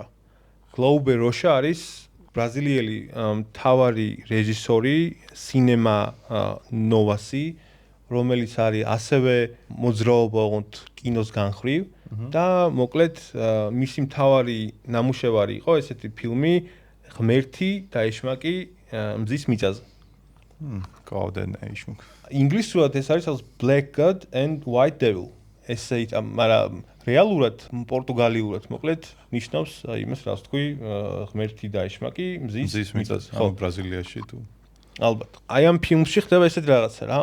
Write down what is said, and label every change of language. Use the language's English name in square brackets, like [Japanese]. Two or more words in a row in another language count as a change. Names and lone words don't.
[Georgian] გლაუბერ როშა არის ბრაზილიელი მთავარი რეჟისორი სინემა ნოვასი, რომელიც არის ასევე მოძრაობა ოღონდ კინოს განხრივ და მოკლედ მისი მთავარი ნამუშევარი იყო ესეთი ფილმი ღმერთი და ეშმაკი მზის მიწაზე. [English] God and ეშმაკ. [Georgian] ინგლისურად ეს არის Black God and White Devil. ესე მაგრამ რეალურად პორტუგალიურად მოკლედ ნიშნავს იმას რაც თქვი ღმერთი და ეშმაკი მზის მიწაზე. ხო, ბრაზილიაში თუ. ალბათ. აი ამ ფილმში ხდება ესეთ რაღაცა რა.